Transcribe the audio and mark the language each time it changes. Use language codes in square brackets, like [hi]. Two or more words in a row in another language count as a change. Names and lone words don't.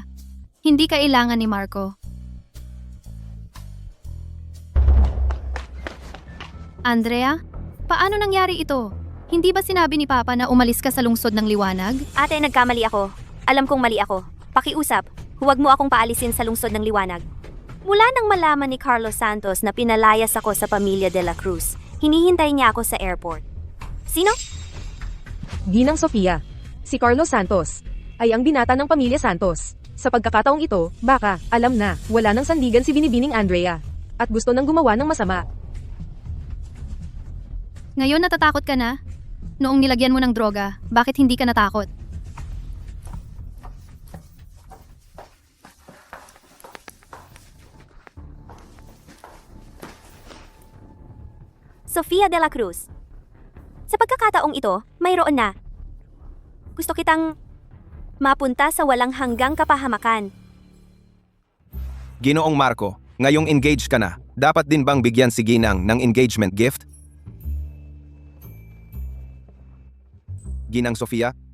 [tl] Hindi kailangan ni Marco. Andrea, paano nangyari ito? Hindi ba sinabi ni Papa na umalis ka sa lungsod ng liwanag? Ate, nagkamali ako. Alam kong mali ako. Pakiusap, huwag mo akong paalisin sa lungsod ng liwanag. Mula nang malaman ni Carlos Santos na pinalayas ako sa pamilya de la Cruz, hinihintay niya ako sa airport. Sino? Ginang Sofia. Si Carlos Santos ay ang binata ng pamilya Santos. Sa pagkakataong ito, baka, alam na, wala nang sandigan si Binibining Andrea. At gusto nang gumawa ng masama. Ngayon natatakot ka na? Noong nilagyan mo ng droga, bakit hindi ka natakot? Sofia de la Cruz. Sa pagkakataong ito, mayroon na. Gusto kitang mapunta sa walang hanggang kapahamakan. Ginoong Marco, ngayong engaged ka na, dapat din bang bigyan si Ginang ng [en] engagement gift? [tl] Ginang Sofia?